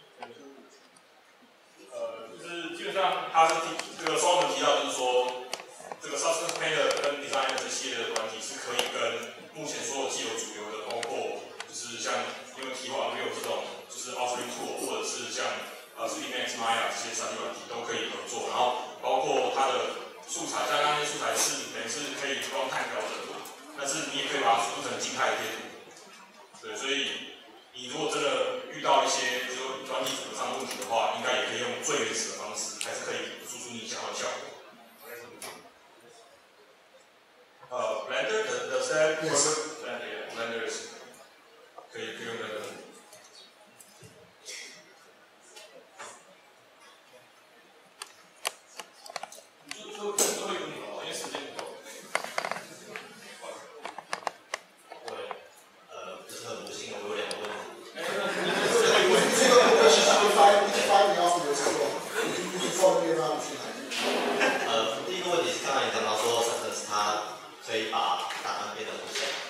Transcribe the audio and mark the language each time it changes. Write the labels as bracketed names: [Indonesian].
[Chinese] 就是基本上他是这个Solomon提到，就是说这个 Substance Painter 跟 Designer 这些的软体是可以跟目前所有既有主流的，包括就是像因为提过 Unreal 这种就是 authoring tool， 或者是像3D Max、Maya 这些3D 软体都可以合作，然后包括它的素材，像刚才素材是等于是可以光看调整的，但是你也可以把它输出成静态的贴图。对，所以你如果真的遇到一些比如说软体组合上的问题的话，应该也可以用最原始的方式，还是可以输出你想要的效果。 [English] Blender does that work? Blender is [Chinese] 可以用 Blender。最后一个问题吧，因为时间不够。就是很不幸的，我有2个问题。第一个问题是刚才你讲到说 Substance 它可以把档案变得很小。